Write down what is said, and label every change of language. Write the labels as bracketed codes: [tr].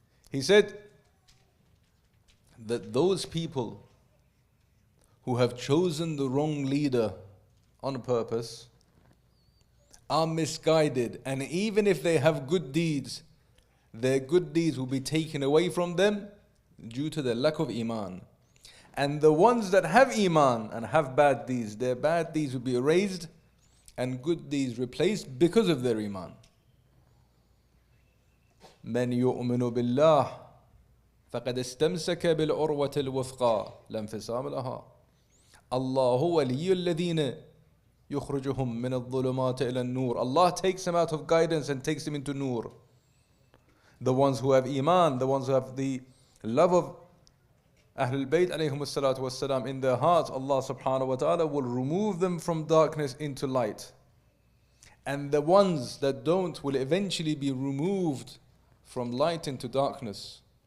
[en] He said that those people who have chosen the wrong leader on purpose are misguided, and even if they have good deeds, their good deeds will be taken away from them due to their lack of iman. And the ones that have iman and have bad deeds, their bad deeds will be erased and good deeds replaced because of their iman. [ar] من يؤمن بالله فقد استمسك بالعروة الوثقى لا انفصام لها الله ولي الذين يخرجهم من الظلمات إلى النور. [en] Allah takes them out of guidance and takes them into nur. The ones who have iman, the ones who have the love of Ahlul Bayt alayhim salatu wassalam in their hearts, Allah subhanahu wa ta'ala will remove them from darkness into light. And the ones that don't will eventually be removed from light into darkness.